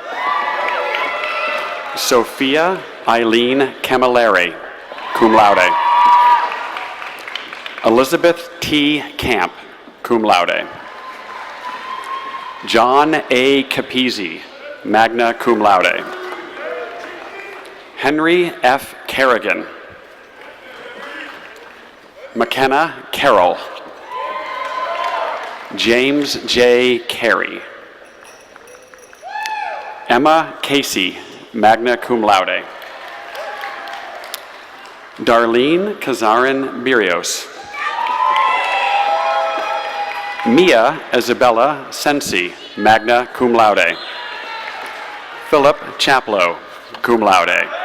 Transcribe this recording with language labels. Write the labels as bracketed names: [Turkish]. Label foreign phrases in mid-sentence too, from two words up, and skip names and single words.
[English] Sophia Eileen Camilleri, [Latin] cum laude. [English] Elizabeth T. Camp, [Latin] cum laude. [English] John A. Capizzi, [Latin] magna cum laude. [English] Henry F. Kerrigan. McKenna Carroll. James J. Carey. Emma Casey, [Latin] magna cum laude. [English] Darlene Kazarin Birios. Mia Isabella Sensi, [Latin] magna cum laude. [English] Philip Chaplow, [Latin] cum laude.